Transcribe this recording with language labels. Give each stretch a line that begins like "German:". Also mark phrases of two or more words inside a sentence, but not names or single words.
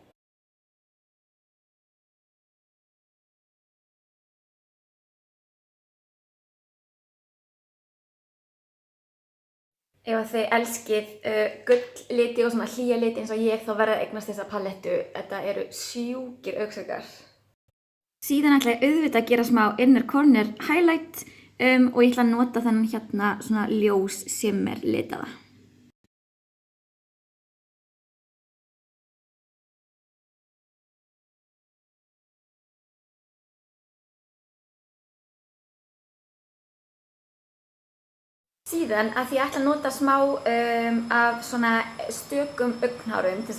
Icelandic: Ef þið elskið gullliti og svona hlýja liti eins og ég, þá verðið að eignast þessa palettu. Þetta eru sjúkir augnskuggar. Síðan ætla ég auðvitað að gera smá
English: inner corner highlight
Icelandic: og ég ætla að nota þennan hérna svona ljós shimmer litaða. Síðan að því ég ætla að nota smá af svona stökum augnhárum til þess